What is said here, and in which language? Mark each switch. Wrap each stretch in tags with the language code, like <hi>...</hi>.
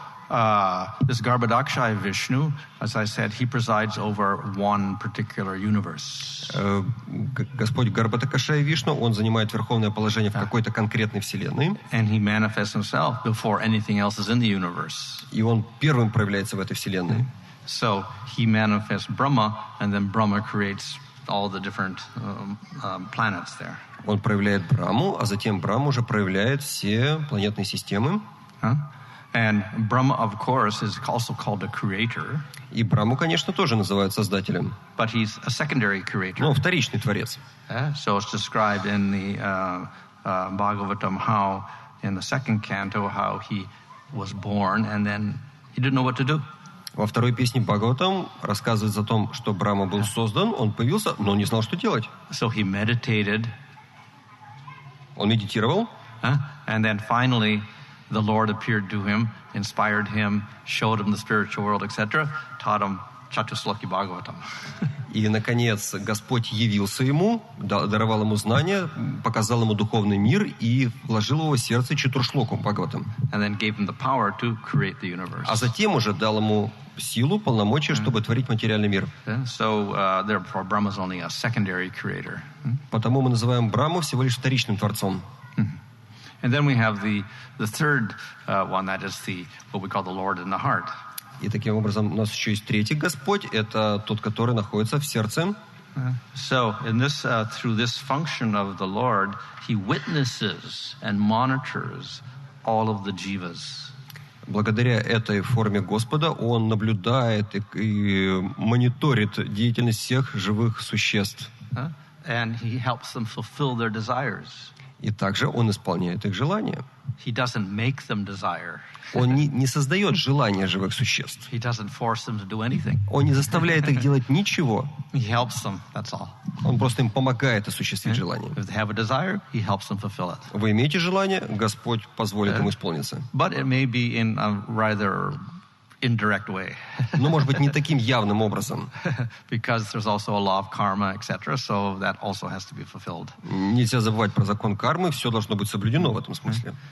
<en>This Garbhodakshaya Vishnu, as I said, he presides over one particular universe.</en> <ru>Господь Гарбхадакшая Вишну, он занимает верховное положение в какой-то конкретной вселенной.</ru> <en>And he manifests himself before anything else is in the universe.</en> <ru>И он первым проявляется в этой вселенной.</ru> <en>So he manifests Brahma, and then Brahma creates all the different planets there.</en> <ru>Он проявляет Браму, а затем Брама уже проявляет все планетные системы.</ru> <en>And Brahma, of course, is also called a creator.</en> <ru>И Браму, конечно, тоже называют создателем.</ru> <en>But he's a secondary creator.</en> <ru>Но вторичный творец.</ru> <en>So it's described in the Bhagavatam how, in the second canto, how he was born and then he didn't know what to do.</en> <ru>Во второй песне Бхагаватам рассказывается о том, что Брама был создан, он появился, но он не знал, что делать.</ru> <en>So he meditated.</en> <ru>Он медитировал.</ru> <en>And then finally, the Lord appeared to him, inspired him, showed him the spiritual world, etc., taught him Chatusloki Bhagavatam.</en> <ru>И, наконец, Господь явился ему, даровал ему знания, показал ему духовный мир и вложил в его сердце Чатуршлоку Бхагаватам.</ru> <en>And then gave him the power to create the universe.</en> <ru>А затем уже дал ему силу, полномочия, чтобы творить материальный мир.</ru> <en>So, therefore, Brahma is only a secondary creator.</en> <ru>Потому мы называем Браму всего лишь вторичным творцом.</ru> <en>And then we have the third one, that is what we call the Lord in the heart.</en> <ru>И таким образом у нас еще есть третий Господь, это тот, который находится в сердце.</ru> <en>So, through this function of the Lord, He witnesses and monitors all of the jivas.</en> <ru>Благодаря этой форме Господа Он наблюдает и мониторит деятельность всех живых существ.</ru> <en>And He helps them fulfill their desires.</en> <ru>И также Он исполняет их желания.</ru> <en>He doesn't make them desire.</en> <ru>Он не создает желания живых существ.</ru> <en>He doesn't force them to do anything.</en> <ru>Он не заставляет их делать ничего.</ru> <en>He helps them, that's all.</en> <ru>Он просто им помогает осуществить желание.</ru> <en>If they have a desire, He helps them fulfill it.</en> <ru>Вы имеете желание, Господь позволит ему исполниться.</ru> <en>But it may be in a rather indirect way.</en> <ru>Но, может быть, не таким явным образом.</ru> <en>Because there's also a law of karma, etc., so that also has to be fulfilled.</en> <ru>Нельзя забывать про закон кармы, все должно быть соблюдено в этом смысле.</ru>